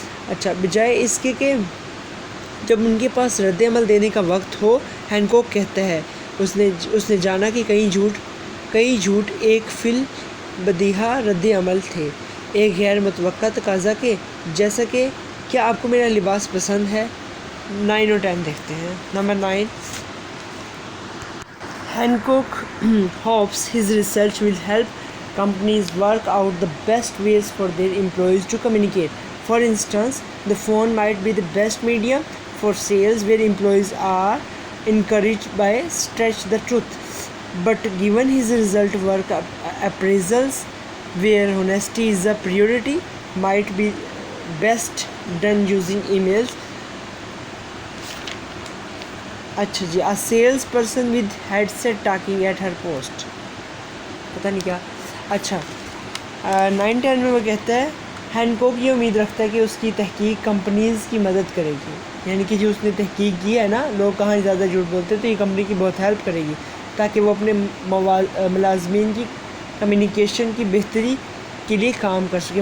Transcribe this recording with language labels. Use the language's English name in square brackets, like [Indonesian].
[Urdu] اچھا, بجائے اس کے کہ جب ان کے پاس رد عمل دینے کا وقت ہو. ہینکوک کہتا ہے اس نے جانا کہ کئی جھوٹ ایک فی البدیہہ رد عمل تھے, ایک غیر متوقع تقاضا کے, جیسا کہ کیا آپ کو میرا لباس پسند ہے. 9 اور 10 دیکھتے ہیں. [English] Number 9, Hancock hopes his research will help companies work out the best ways for their employees to communicate. For instance, the phone might be the best medium for sales where employees are encouraged by stretch the truth. But given his result work appraisals where honesty is a priority, might be best done using emails. اچھا جی, a sales person with headset talking at her post, [Urdu] پتہ نہیں کیا. اچھا, 9-10 میں وہ کہتا ہے Hancock یہ امید رکھتا ہے کہ اس کی تحقیق کمپنیز کی مدد کرے گی, یعنی کہ جو اس نے تحقیق کی ہے نا, لوگ کہاں زیادہ جھوٹ بولتے ہیں, تو یہ کمپنی کی بہت ہیلپ کرے گی تاکہ وہ اپنے ملازمین کی کمیونیکیشن کی بہتری کے لیے کام کر سکے.